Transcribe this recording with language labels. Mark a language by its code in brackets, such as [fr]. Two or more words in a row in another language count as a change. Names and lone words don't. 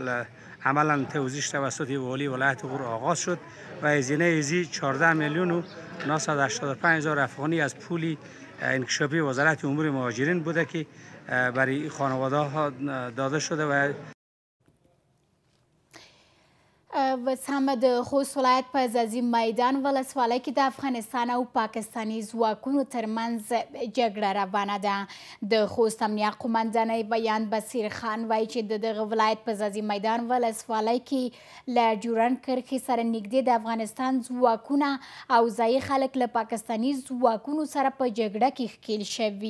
[fa] عملا توزیع توسط والی ولایت غور آغاز شد و هزینه ازی 14 میلیون و 985 هزار افغانی از پول انکشافی وزارت امور مهاجرین بوده که برای خانواده ها داده شده و [ps] وسامه د خوست ولایت په ځاځي میدان ولسوالۍ کې د افغانستان او پاکستاني ځواکونو ترمنځ جګړه روانه ده. د خوست امنیه قومندانۍ بیان بصیر خان وایي چې د دغه ولایت په ځاځي میدان ولسوالۍ کې له ډیورنډ کرښې سره نږدې د افغانستان ځواکونه او ځایي خلک له پاکستاني ځواکونو سره په جګړه کې ښکېل شوي.